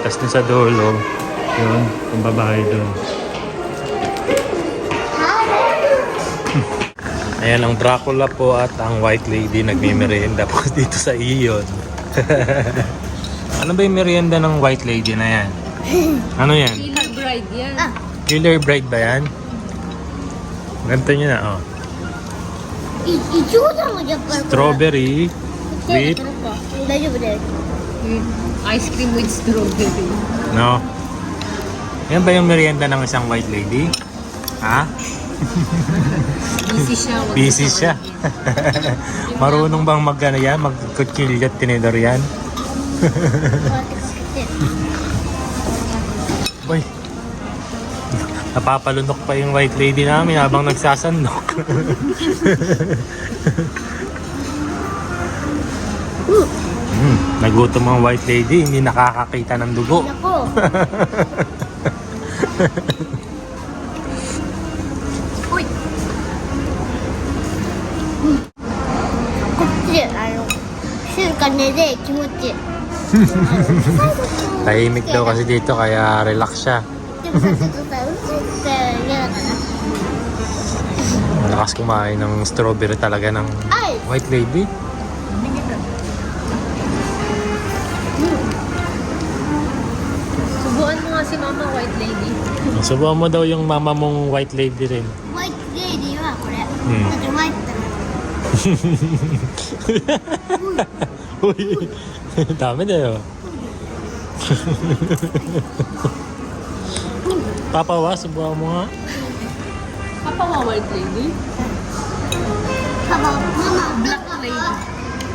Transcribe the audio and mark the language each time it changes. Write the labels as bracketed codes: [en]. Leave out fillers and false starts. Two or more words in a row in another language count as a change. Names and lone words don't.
[tl] Tapos dun sa dulo, yun, yung babae dun. Ayan ang Dracula po at ang White Lady nagme-merienda po dito sa Ion. Ano ba yung merienda ng White Lady na yan? Ano yan? Killer bride yan. Killer Bride ba yan? Ganito nyo na oh. [ja] いちごさんもやっぱり [en] Strawberry with [ja] 大丈夫だよ。 [en] Ice cream with strawberry. no. [tl] Yan ba yung merienda ng isang White Lady? Ha? Busy siya. wag Busy na siya. Marunong bang mag-ano yan? Mag-kutsilyo at tinidor yan? Boy. Napapalunok pa yung White Lady namin habang nagsasandok. Nagutom ang White Lady, hindi nakakakita ng dugo. Nako. Uy! [ja] こっち静かねで気持ちいい。 [tl] Tahimik daw kasi dito kaya relax siya. [ja] でもさ、ちょっとさ、うるさいって嫌だから。 [tl] Malakas kumain ng strawberry talaga ng Ay! White Lady. Subuan mo nga si Mama White Lady. Subukan mo daw yung mama mong White Lady rin. [ja] ホワイトレディはこれ。うんだってホワイトだから。 [tl] Uy, dami na yun. Papawa, subuhan mo nga. Papawa white lady. Mama, [en] black lady.